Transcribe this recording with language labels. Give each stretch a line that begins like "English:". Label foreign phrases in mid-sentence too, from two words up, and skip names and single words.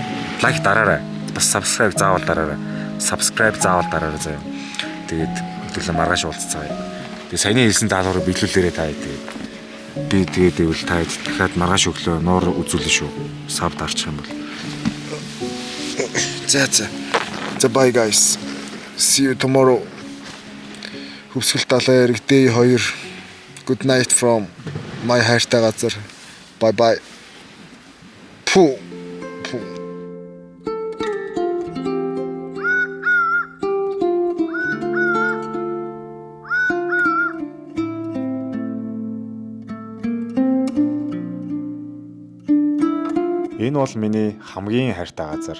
Mongolian: Лайк дараарай. Бас subscribe заавал дараарай. Subscribe заавал дараарай заяа. Тэгээд хэвлээ маргааш уулзцаая. Тэгээд саяны хэлсэн даалгаврыг биелүүлээрэй та. Би тэгээд ивэл та дахиад маргааш өглөө нуур үзүүлнэ шүү. Сав дарчих юм бол. За
English: bye guys. See you tomorrow.
Mongolian: Хүсгэл далайн эрэг day 2.
English: Good night from my
Mongolian: хайртай газар.
English: Bye bye. Пу.
Mongolian: Энэ бол миний хамгийн хайртай газар.